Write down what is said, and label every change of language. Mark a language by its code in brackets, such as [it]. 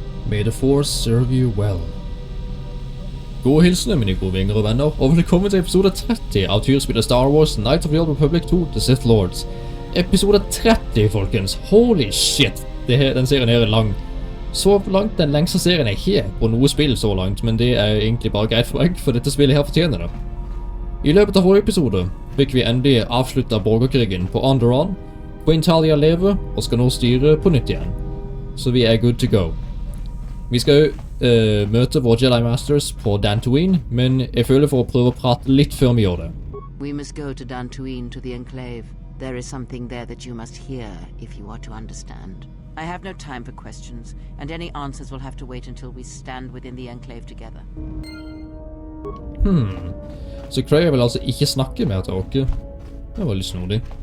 [en] May the force serve you well. [no] God hilsene, mine gode vinger og venner, og velkommen til episode 30 av turspillet Star Wars Knights of the Old Republic 2 The Sith Lords. Episode 30, folkens. [en] Holy shit! [no] Den serien her er lang. Så langt den lengste serien er her på noe spill så langt, men det er egentlig bare greit for meg, for dette spillet her fortjener det. I løpet av forrige episode fikk vi endelig avsluttet borgerkrigen på Onderon. Queen Talia lever og skal nå styre på nytt igjen. Så vi er [en] good to go. [no] Vi skal møte våre Jedi Masters på Dantooine, men jeg føler for å prøve å prate litt før vi gjør det. [en] We must go to Dantooine to the Enclave. There is something there that you must hear if you are to understand. I have no time for questions, and any answers will have to wait until we stand within the Enclave together. [no] Så Kreia vil altså ikke snakke mer til dere. Det var litt snodig.